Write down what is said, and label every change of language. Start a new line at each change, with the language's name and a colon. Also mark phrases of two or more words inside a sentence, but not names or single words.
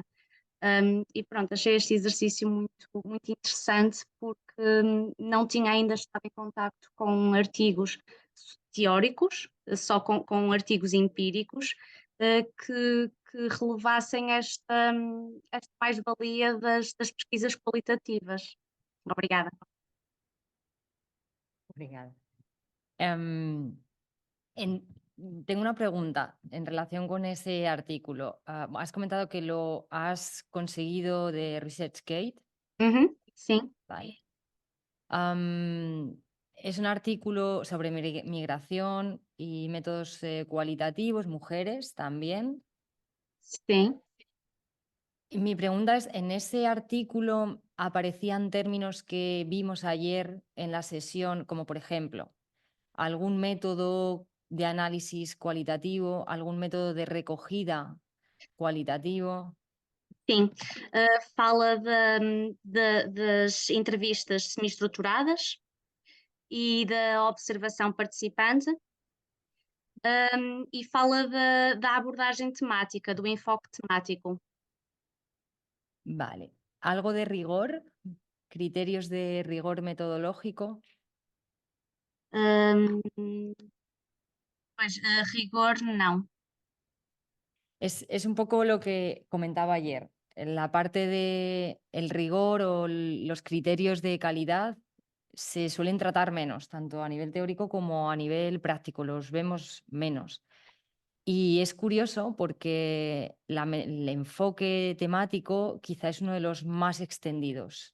Portuguese: E pronto, achei este exercício muito interessante porque não tinha ainda estado em contacto com artigos teóricos, só com artigos empíricos, que relevassem esta mais-valia das pesquisas qualitativas. Obrigada. Obrigada.
Spanish: Tengo una pregunta en relación con ese artículo. Has comentado que lo has conseguido de ResearchGate. Sí. Vale. Es un artículo sobre migración y métodos cualitativos, mujeres también. Sí. Y mi pregunta es, ¿en ese artículo aparecían términos que vimos ayer en la sesión, como por ejemplo, algún método de análisis cualitativo, algún método de recogida cualitativo?
Portuguese: Sim, fala das entrevistas semi-estruturadas e da observação participante, e fala da abordagem temática, do enfoque temático.
Spanish: Vale. ¿Algo de rigor? ¿Criterios de rigor metodológico?
Portuguese: Pois, rigor, não.
Spanish: Es un poco lo que comentaba ayer. La parte del rigor o los criterios de calidad se suelen tratar menos, tanto a nivel teórico como a nivel práctico, los vemos menos. Y es curioso porque el enfoque temático quizá es uno de los más extendidos.